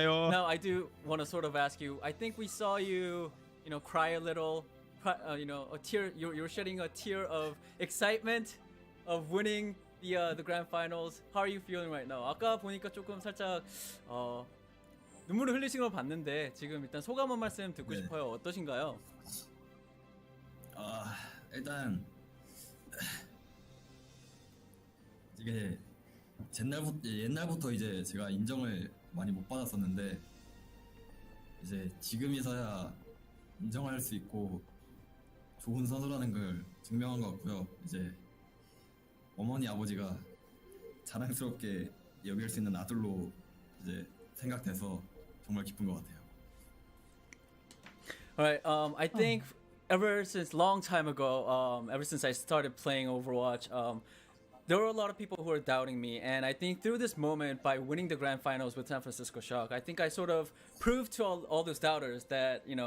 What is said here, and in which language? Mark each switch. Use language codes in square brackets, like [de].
[en] Now, I do want to sort of ask you, I think we saw you, cry a little, a tear, you're shedding a tear of excitement of winning the grand finals. How are you feeling right now? [ko] 아까 보니까 조금 살짝 눈물을 흘리신 걸 봤는데 지금 일단 소감 한 말씀 듣고 싶어요. 어떠신가요? 일단 이게 옛날부터 이제 제가 인정을 많이 못 받았었는데 이제 지금이서야 인정할 수 있고 좋은 선수라는 걸 증명한 것 같고요. 이제 어머니 아버지가 자랑스럽게 여길 수 있는 아들로 이제 생각돼서 정말 기쁜 것 같아요. [en] Alright, I think ever since long time ago, ever since I started playing Overwatch, there were a lot of people who were doubting me, and I think through this moment, by winning the grand finals with San Francisco Shock, I think I sort of proved to all those doubters that,